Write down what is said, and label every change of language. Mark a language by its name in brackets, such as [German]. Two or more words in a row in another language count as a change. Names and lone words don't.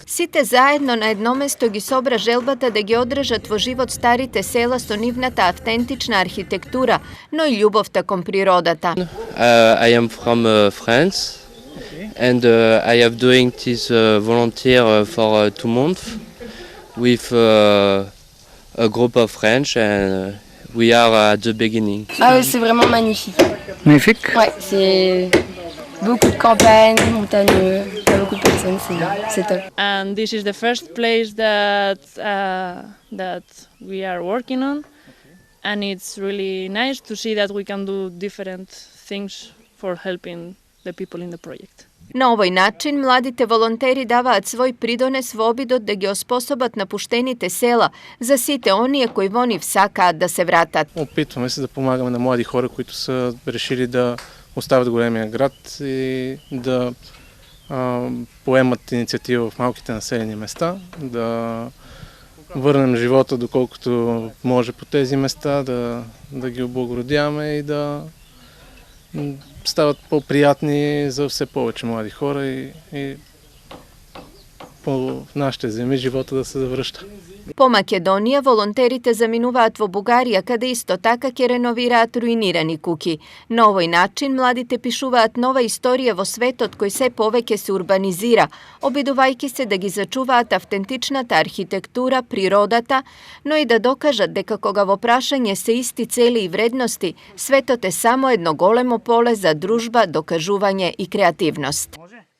[Macedonian] Сите заедно на едно место ги собра желбата да ги одржат во живот старите села со нивната автентична архитектура, но и љубовта кон природата. [English] I am from France and I have doing this volunteer for 2 months with a group of French and we are at the beginning. [French] Ah oui, c'est vraiment magnifique. Magnifique. Ouais, c'est beaucoup de campagne, montagneux, il y a beaucoup de personnes, c'est top. [English] And this is the first place that we are working on, and it's really nice to see that we can do different things for helping the people in the project. [Macedonian] На овој начин младите волонтери даваат свој придонес во обидот да ги оспособат напуштените села за сите оние кои во нив сакаат да се вратат. [Bulgarian] Опитваме се да помагаме на млади хора, които са решили да остават големия град и да поемат инициатива в малките населени места, да върнем живота доколкото може по тези места, да ги облагородяваме и да стават по-приятни за все повече млади хора и по нашите земи живота да се завръща. [Macedonian] По Македонија, волонтерите заминуваат во Бугарија, каде исто така ќе реновираат руинирани куки. На овој начин младите пишуваат нова историја во светот кој се повеќе се урбанизира, обидувајќи се да ги зачуваат автентичната архитектура, природата, но и да докажат дека кога во прашање се исти цели и вредности, светот е само едно големо поле за дружба, докажување и креативност.